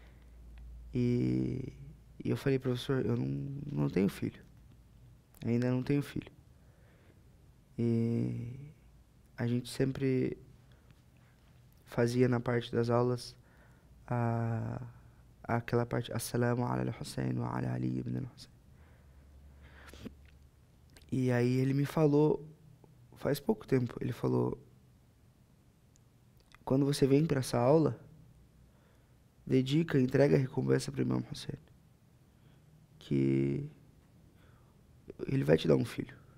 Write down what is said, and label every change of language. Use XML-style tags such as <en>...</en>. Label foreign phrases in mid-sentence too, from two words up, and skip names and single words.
<pt>E eu falei, professor, eu não tenho filho. Ainda não tenho filho. E a gente sempre fazia na parte das aulas aquela parte,</pt> <ar>السلام على الحسين وعلى علي بن الحسين.</ar> <pt>E aí ele me falou, faz pouco tempo, ele falou, quando você vem para essa aula, entrega a recompensa para o Imam Hussein. Que ele vai te dar um filho.</pt>